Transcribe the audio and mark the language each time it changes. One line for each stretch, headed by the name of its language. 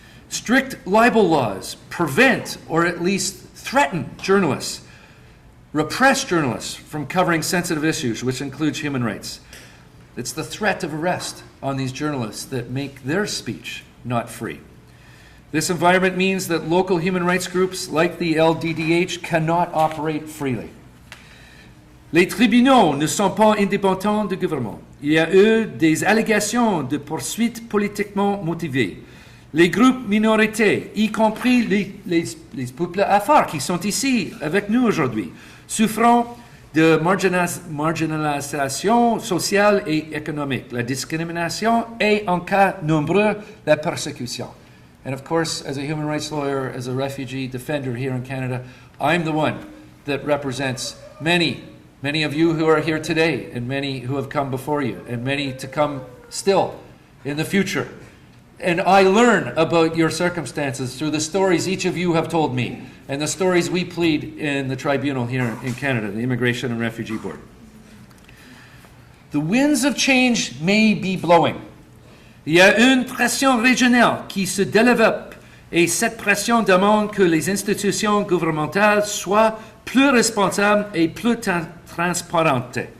French: Strict libel laws prevent or at least threaten journalists, repress journalists from covering sensitive issues, which includes human rights. It's the threat of arrest on these journalists that make their speech not free. This environment means that local human rights groups like the LDDH cannot operate freely. Les tribunaux ne sont pas indépendants du gouvernement. Il y a eu des allégations de poursuites politiquement motivées. Les groupes minorités, y compris les peuples afars qui sont ici avec nous aujourd'hui, souffrant de marginalisation sociale et économique, la discrimination et, en cas nombreux, la persécution.
English: And of course, as a human rights lawyer, as a refugee defender here in Canada, I'm the one that represents many of you who are here today, and many who have come before you, and many to come still in the future. And I learn about your circumstances through the stories each of you have told me, and the stories we plead in the tribunal here in Canada, the Immigration and Refugee Board. The winds of change may be blowing.
French: Il y a une pression régionale qui se développe et cette pression demande que les institutions gouvernementales soient plus responsables et plus transparentes.